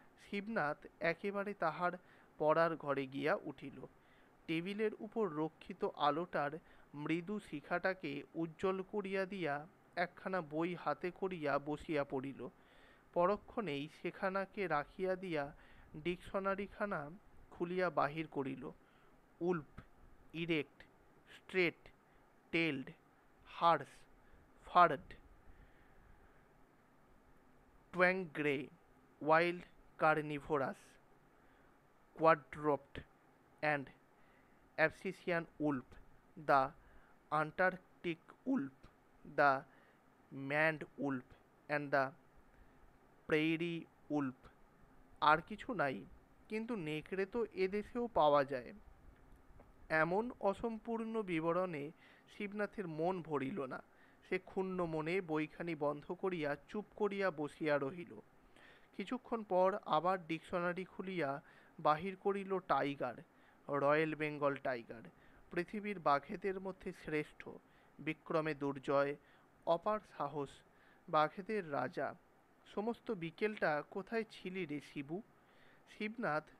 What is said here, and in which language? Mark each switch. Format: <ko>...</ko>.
<bn>শিবনাথ একেবারে তাহার পড়ার ঘরে গিয়া উঠিল। টেবিলের উপর রক্ষিত আলোটার মৃদু শিখাটাকে উজ্জ্বল করিয়া দিয়া একখানা বই হাতে করিয়া বসিয়া পড়িল। পরক্ষণেই সেখানাকে রাখিয়া দিয়া ডিকশনারিখানা খুলিয়া বাহির করিল।</bn> <en>Wolf, erect, straight, tailed, harsh, furred, tawny grey, wild carnivorous, quadruped and Abscisian wolf, the Antarctic wolf, the maned wolf and the prairie wolf।</en> <bn>আর কিছু নাই, কিন্তু নেকড়ে তো এদেশেও পাওয়া যায়। এমন অসম্পূর্ণ বিবরণে শিবনাথের মন ভরিল না। সে ক্ষুণ্ণ মনে বইখানি বন্ধ করিয়া চুপ করিয়া বসিয়া রহিল। কিছুক্ষণ পর আবার ডিকশনারি খুলিয়া বাহির করিল টাইগার, রয়্যাল বেঙ্গল টাইগার, পৃথিবীর বাঘেদের মধ্যে শ্রেষ্ঠ, বিক্রমে দুর্জয়, অপার সাহস, বাঘেদের রাজা। সমস্ত বিকেলটা কোথায় ছিলি রে শিবু? শিবনাথ</bn>